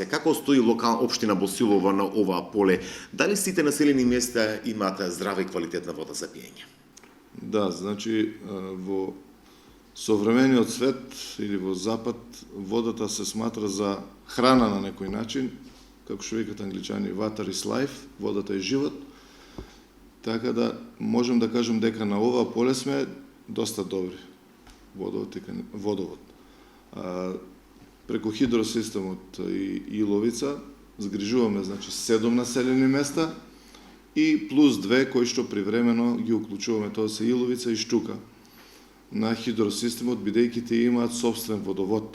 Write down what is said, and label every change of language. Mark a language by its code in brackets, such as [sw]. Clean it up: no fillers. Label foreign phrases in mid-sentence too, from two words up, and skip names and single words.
[mk] Како стои општина Босилово на ова поле? Дали сите населени места имаат здрава и квалитетна вода за пиење? Да, значи, во современиот свет или во Запад водата се сматра за храна на некој начин, како што викат англичани, [en] water is life, [mk] водата е живот. Така да можем да кажем дека на ова поле сме доста добри. Водовод. Преку хидросистемот и Иловица згрижуваме, значи, 7 населени места и плюс 2 кои што привремено ги уклучуваме, тоа се Иловица и Штука на хидросистемот, бидејќи тие имаат собствен водовод.